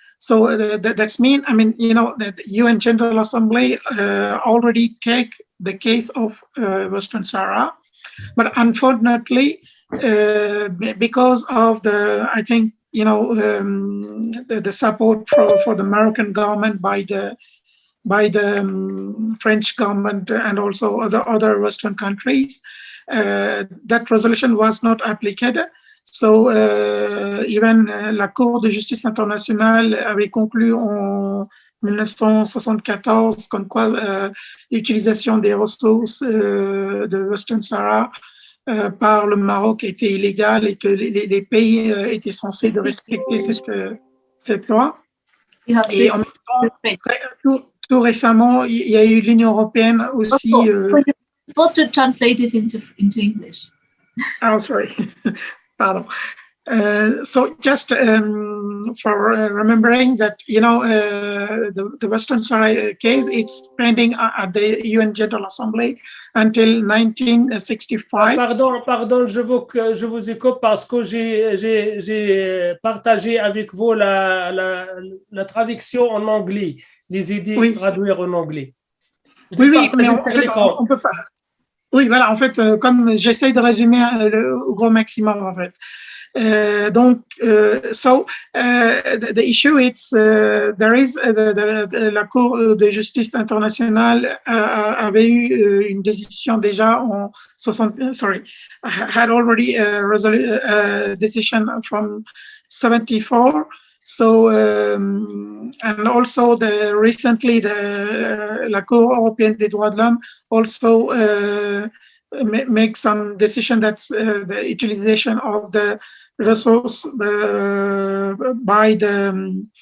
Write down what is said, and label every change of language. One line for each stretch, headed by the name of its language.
English: So that's mean, I mean, you know, that the UN General Assembly already take the case of Western Sahara, but unfortunately, because of the, I think, you know, the support for the American government by the French government and also other Western countries, that resolution was not applied. So even
French: la Cour de justice internationale avait conclu en 1974 comme quoi l'utilisation des ressources de Western Sahara par le Maroc était illégale et que les pays étaient censés de respecter cette loi. Et en même temps, tout récemment, il y a eu l'Union européenne aussi.
English: You're supposed to translate this into English. Oh, sorry. Pardon. So just for remembering that, you know, the Western Sahara case, it's pending at the UN General Assembly until 1965.
French: Pardon, je vous écoute parce que j'ai partagé avec vous la traduction en anglais, les idées traduire en anglais. Oui, mais en fait, on peut pas. Oui, voilà, en fait, comme j'essaie de résumer au gros maximum, en fait. Donc,
English: so the issue is there is
French: la Cour de justice internationale avait eu une décision déjà en 60.
English: Sorry, had already a decision from 74. So and also recently la Cour européenne des droits de l'homme also make some decision that's the utilization of the resource by the